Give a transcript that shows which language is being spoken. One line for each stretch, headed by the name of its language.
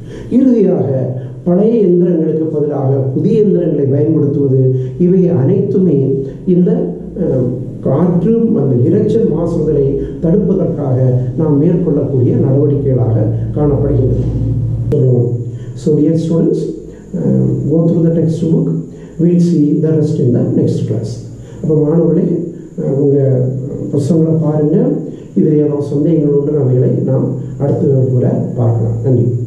Tamil: இறுதியாக பழைய எந்திரங்களுக்கு பதிலாக புதிய எந்திரங்களை பயன்படுத்துவது, இவை அனைத்துமே இந்த காற்று அந்த இரைச்சல் மாசுதலை தடுப்பதற்காக நாம் மேற்கொள்ளக்கூடிய நடவடிக்கைகளாக காணப்படுகின்றன.
English: So dear students, go through the textbook. We'll see the rest in the next class.
Tamil: அப்போ மாணவர்களே உங்கள் புத்தகங்களை பாருங்கள். இதில் ஏதாவது சந்தேகங்கள் உண்டு அவைகளை நாம் அடுத்த வகுப்பில் பார்க்கலாம். நன்றி.